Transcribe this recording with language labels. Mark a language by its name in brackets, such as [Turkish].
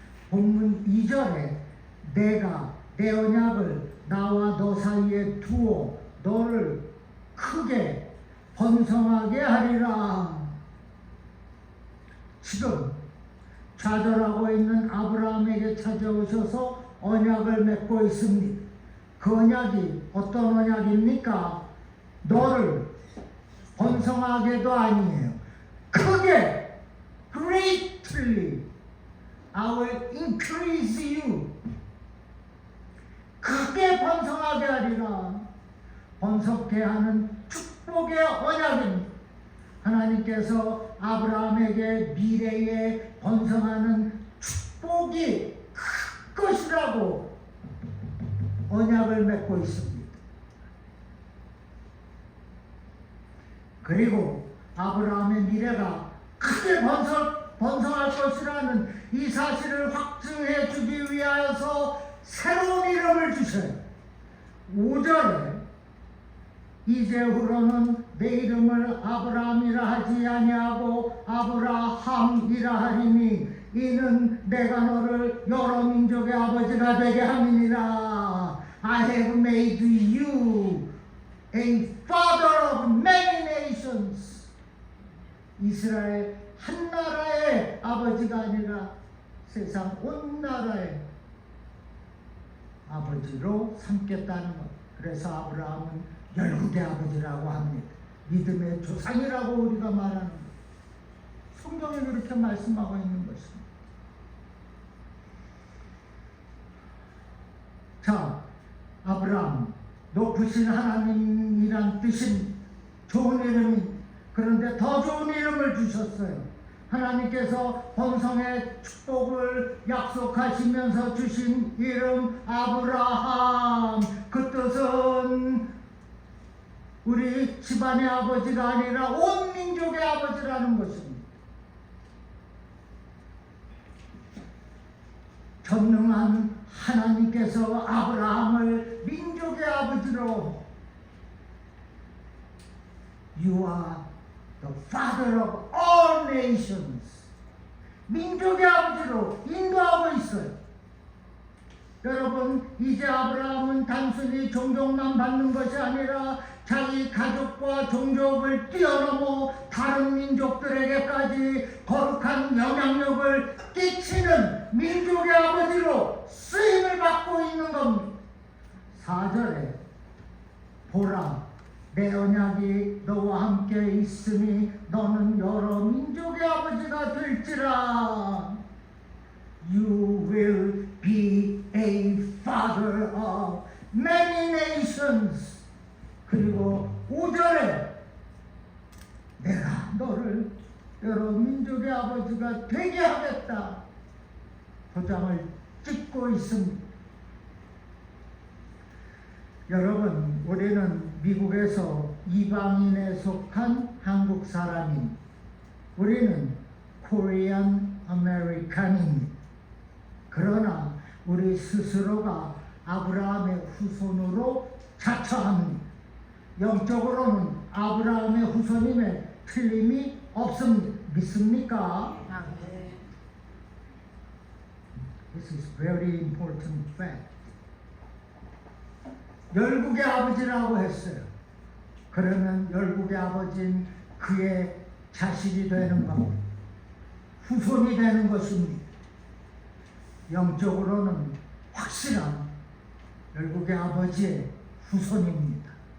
[Korean] 본문 2절에 내가 내 언약을 나와 너 사이에 두어 너를 크게 번성하게 하리라. 지금 좌절하고 있는 아브라함에게 찾아오셔서 언약을 맺고 있습니다. 그 언약이 어떤 언약입니까? 너를 번성하게도 아니에요. 크게, [English] greatly, I will increase you. [Korean] 크게 번성하게 하리라. 번성케 하는 축복의 언약입니다. 하나님께서 아브라함에게 미래에 번성하는 축복이 클 것이라고 언약을 맺고 있습니다. 그리고 아브라함의 미래가 크게 번성할 것이라는 이 사실을 확증해 주기 위하여서 새로운 이름을 주셔요. 5절에 이제후로는 내 이름을 아브라함이라 하지 아니하고 아브라함이라 하리니 이는 내가 너를 여러 민족의 아버지가 되게 함이니라. [English] I have made you a father of many nations. [Korean] 이스라엘 한 나라의 아버지가 아니라 세상 온 나라의 아버지로 삼겠다는 것. 그래서 아브라함은 열국의 아버지라고 합니다. 믿음의 조상이라고 우리가 말하는 것. 성경에 그렇게 말씀하고 있는 것입니다. 자, 아브라함, 높으신 하나님이란 뜻인 좋은 이름이, 그런데 더 좋은 이름을 주셨어요. 하나님께서 번성의 축복을 약속하시면서 주신 이름 아브라함, 그 뜻은 우리 집안의 아버지가 아니라 온 민족의 아버지라는 것입니다. 전능한 하나님께서 아브라함을 민족의 아버지로 [English] You are the father of all nations. [Korean] 민족의 아버지로 인도하고 있어요. 여러분, 이제 아브라함은 단순히 존경만 받는 것이 아니라 자기 가족과 종족을 뛰어넘어 다른 민족들에게까지 거룩한 영향력을 끼치는 민족의 아버지로 쓰임을 받고 있는 겁니다. 4절에 보라, 내 언약이 너와 함께 있으니 너는 여러 민족의 아버지가 될지라. [English] You will be a father of many nations. [Korean] 그리고 5절에 내가 너를 여러 민족의 아버지가 되게 하겠다. 도장을 찍고 있습니다. 여러분, 우리는 미국에서 이방인에 속한 한국 사람인, 우리는 코리안 아메리칸입니다. 그러나 우리 스스로가 아브라함의 후손으로 자처합니다. 영적으로는 아브라함의 후손임에 틀림이 없습니다. 믿습니까? [English] This is very important fact. [Korean] 열국의 아버지라고 했어요. 그러면 열국의 아버지는 그의 자식이 되는 겁니다. 후손이 되는 것입니다. 영적으로는 확실한 열국의 아버지의 후손입니다.